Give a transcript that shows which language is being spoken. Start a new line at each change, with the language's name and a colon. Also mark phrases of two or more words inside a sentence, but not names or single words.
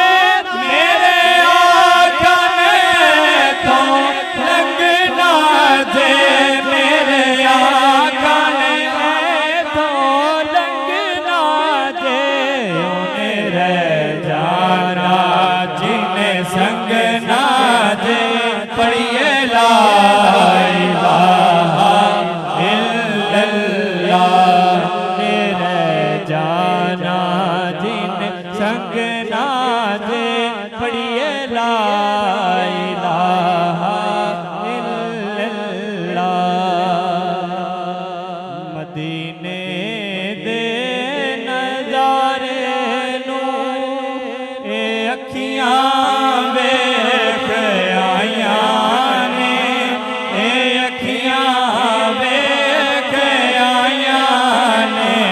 Punjabi: میرے آقا نے تو لنگھنا ہے، میرے آقا نے تو لنگھنا ہے. انہیں رہ جانا جنہیں سنگ نہ دے پڑھیے
Arabic: لا إله إلا الله.
Punjabi: رہ جانا جنہیں سنگ نہ دے پڑھیے
Arabic: لا إله إلا الله.
Punjabi: مدینے دے نظارے نوں اے اکھیاں ویکھ آئیاں نے، اے اکھیاں ویکھ آئیاں نے.